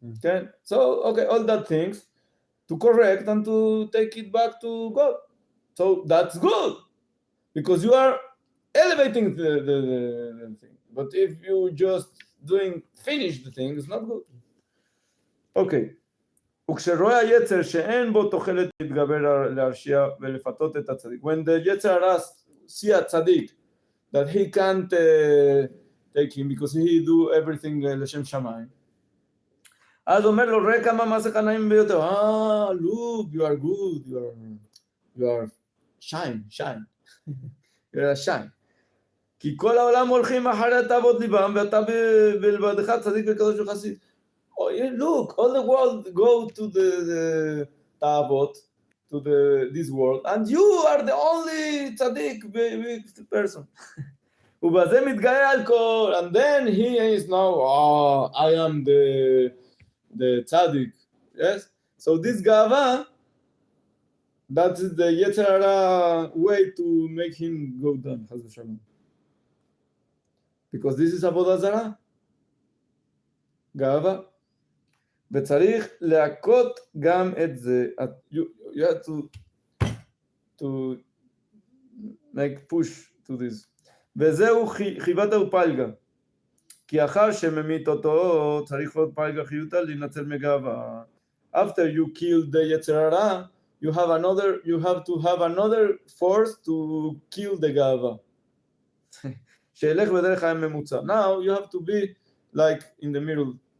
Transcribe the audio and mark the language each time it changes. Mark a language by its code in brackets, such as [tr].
[en] Okay, so all that things to correct and to take it back to God. So that's good, because you are elevating the thing. But if you just finish the thing, it's not good. Okay. [he] וכשרואה היצר שאין בו תוחלת להתגבר להרשיע ולפתות את הצדיק. [en] When the יצר הרע see a tzaddik that he can't take him because he do everything לשם שמיים. [he] אז אומר לו, ראה כמה מעשיך נעים ביותר. [en] Look, you are good, you are shine. You are shine. [he] כי כל העולם הולכים אחרי תאוות ליבם, ואתה בלבדך צדיק וקדוש וחסיד. [en] Oh, look, all the world go to the Daat, to this world, and you are the only tzaddik person. [he] ובזה מתגאה על כל, [en] and then he is now, I am the tzaddik. Yes? So this gava, that's the yetzer hara way to make him go down. Because this is avodah zarah. גאווה. [he] וצריך להכות גם את זה. [en] You have to make push to this. [he] וזהו חיבתא ופלגה. כי אחר שממית אותו, צריך עוד פלגה חיותא להינצל מגאווה. [en] After you kill the יצר הרע, you have to have another force to kill the גאווה. [he] שילך בדרך חיים ממוצע. [en] Now you have to be like in the middle.